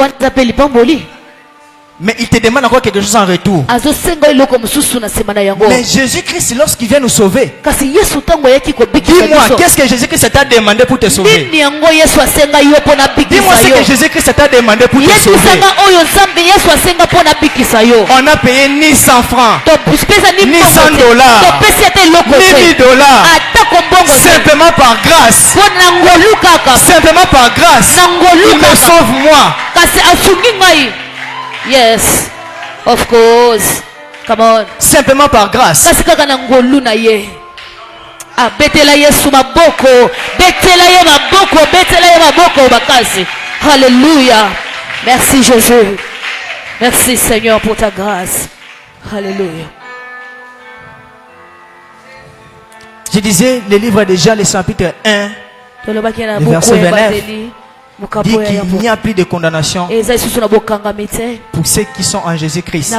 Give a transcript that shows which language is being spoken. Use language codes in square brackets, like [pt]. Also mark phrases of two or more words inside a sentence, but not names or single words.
[fr] Mais il te demande encore quelque chose en retour. Mais Jésus-Christ, lorsqu'il vient nous sauver, dis-moi, qu'est-ce que Jésus-Christ t'a demandé pour te sauver? Dis-moi ce que Jésus-Christ t'a demandé pour te sauver. On a payé ni 100 francs, ni 100 dollars, ni 1000 dollars. Simplement par grâce. Simplement par grâce. Il me sauve moi. [en] Yes, of course. Come on. [fr] Simplement par grâce. [ln] Betela Yesu maboko. Betela ye maboko. Betela ye maboko bakasi. [fr] Hallelujah. Merci Jésus. Merci Seigneur pour ta grâce. Hallelujah. Je disais, le livre de Jean, le chapitre 1, le verset 29, dit qu'il n'y a plus de condamnation pour ceux qui sont en Jésus-Christ.